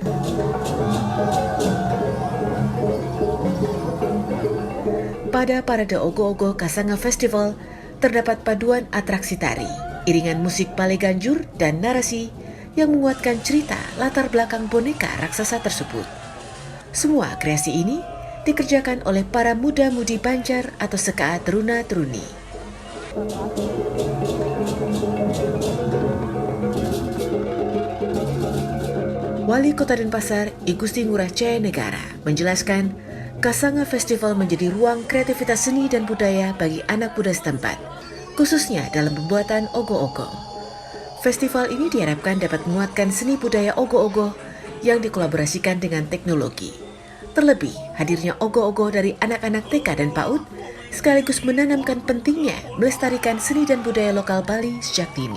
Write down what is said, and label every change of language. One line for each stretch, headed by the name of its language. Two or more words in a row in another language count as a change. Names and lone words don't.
Indonesian: Pada parade ogoh-ogoh Kasanga Festival terdapat paduan atraksi tari, iringan musik Bale Ganjur dan narasi yang menguatkan cerita latar belakang boneka raksasa tersebut. Semua kreasi ini dikerjakan oleh para muda-mudi Banjar atau Seka Teruna-Teruni. Wali Kota Denpasar I Gusti Ngurah Cayanegara menjelaskan Kasanga Festival menjadi ruang kreativitas seni dan budaya bagi anak muda setempat, khususnya dalam pembuatan ogoh-ogoh. Festival ini diharapkan dapat menguatkan seni budaya ogoh-ogoh yang dikolaborasikan dengan teknologi. Terlebih, hadirnya ogoh-ogoh dari anak-anak TK dan PAUD sekaligus menanamkan pentingnya melestarikan seni dan budaya lokal Bali sejak dini.